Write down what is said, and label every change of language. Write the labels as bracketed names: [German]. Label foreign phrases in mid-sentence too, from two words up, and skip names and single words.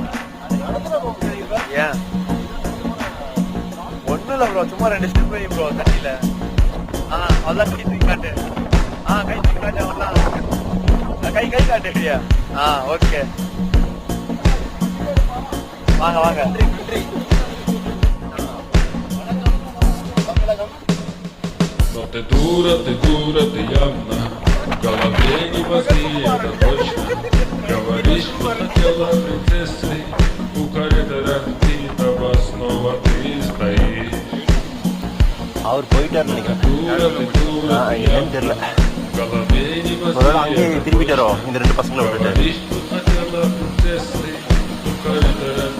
[Tamil] ஏன் ஒன்றும் இல்லை ப்ரோ, சும்மா 2 ஸ்டெப் போய் ப்ரோ தண்ணியில். அதான் கை தூக்கி காட்டு. கை தூக்கி காட்டு. அவ்வளோதான் கை காட்டு இல்லையா? ஓகே வாங்க வாங்க. [Russian] Но ты дура явно, в голове не мозги, это точно. Говоришь, что хотела принцессой, у коридора битого снова ты стоишь. [Tamil] அவர் போயிட்டார் நினைக்கிறேன், என்னன்னு தெரியல. [Russian] В голове не [Tamil] ஒருவேளை [Russian] мозги, [Tamil] அங்கேயே திரும்பிட்டாரோ இந்த 2 பசங்களை விட்டுட்டு. [Russian] говоришь, что хотела принцессой, у коридора